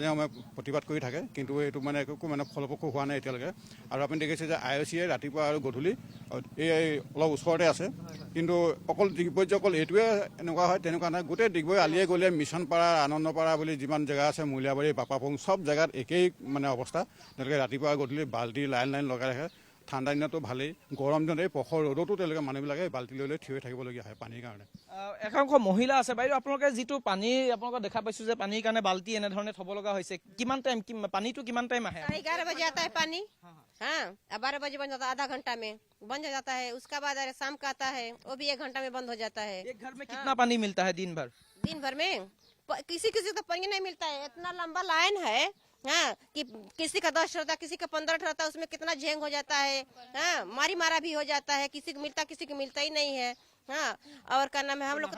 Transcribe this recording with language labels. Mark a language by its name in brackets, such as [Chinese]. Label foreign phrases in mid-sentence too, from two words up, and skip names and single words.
[Assamese] সময়ে প্ৰতিবাদ কৰি থাকে কিন্তু এইটো মানে একো মানে ফলপ্ৰসূ হোৱা নাই এতিয়ালৈকে আৰু আপুনি দেখিছে যে আইওচিয়ে ৰাতিপুৱা আৰু গধূলি এই অলপ ওচৰতে আছে কিন্তু অকল ডিগবৈত যে অকল এইটোৱে এনেকুৱা হয় তেনেকুৱা নাই গোটেই ডিগবৈ আলিয়ে গলিয়ে মিছনপাৰা আনন্দপাৰা বুলি যিমান জেগা আছে মূলীয়াবাৰী বাপাপুং চব জেগাত একেই মানে অৱস্থা তেওঁলোকে ৰাতিপুৱা গধূলি বাল্টি লাইন লগাই ৰাখে ঠাণ্ডা দিনতো ভালেই গৰম দিনত এই পখৰ ৰ'দতো তেওঁলোকে মানুহবিলাকে বাল্টি লৈ থিয় হৈ থাকিবলগীয়া হয় পানীৰ কাৰণে একাংশ মহিলা আছে বাইদেউ আপোনালোকে যেটো পানী আপোনালোকে দেখা পাইছো যে পানীৰ কাৰণে বাল্টি এনে ধৰণে থব লগা হৈছে কিমান টাইম পানীটো কিমান টাইম আহে [Hindi] 11 बजे आता है पानी हाँ 12 बजे बन जाता है आधा घंटा में बंद हो जाता है उसका बाद शाम का आता है वो भी 1 घंटा में बंद हो जाता है एक घर में कितना पानी मिलता है दिन भर में किसी तो पानी नहीं मिलता है इतना लंबा लाइन है हाँ कि किसी का 10 रहता है किसी का 15 रहता है उसमें कितना झेंग हो जाता है हाँ मारा भी हो जाता है किसी को मिलता किसी को मिलता ही नहीं है हाँ और क्या नाम है हम लोग